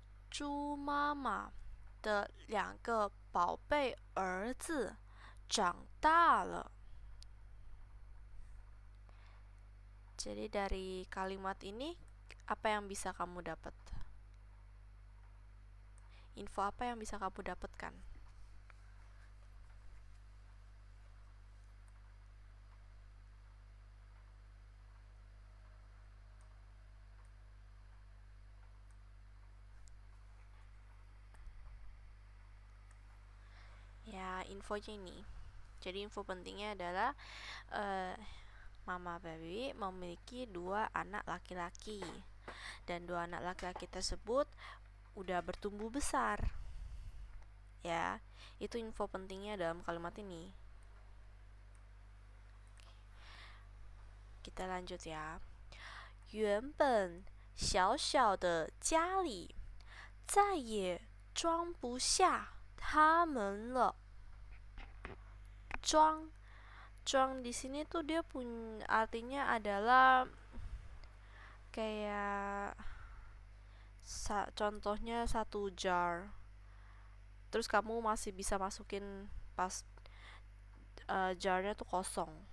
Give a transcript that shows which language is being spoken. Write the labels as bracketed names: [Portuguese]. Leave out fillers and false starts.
[Chinese] 猪妈妈的2个宝贝儿子长大了。 [Indonesian] Jadi dari kalimat ini apa yang bisa kamu dapat? Info apa yang bisa kamu dapatkan? Ya, infonya ini. Jadi info pentingnya adalah Mama babi memiliki 2 anak laki-laki. Dan 2 anak laki-laki tersebut udah bertumbuh besar. Ya, itu info pentingnya dalam kalimat ini. Kita lanjut ya. [Chinese] 原本小小的家里再也装不下他们了。 [Indonesian] 装di sini tuh dia punya artinya adalah kayak contohnya 1 jar. Terus kamu masih bisa masukin pas jarnya tuh kosong.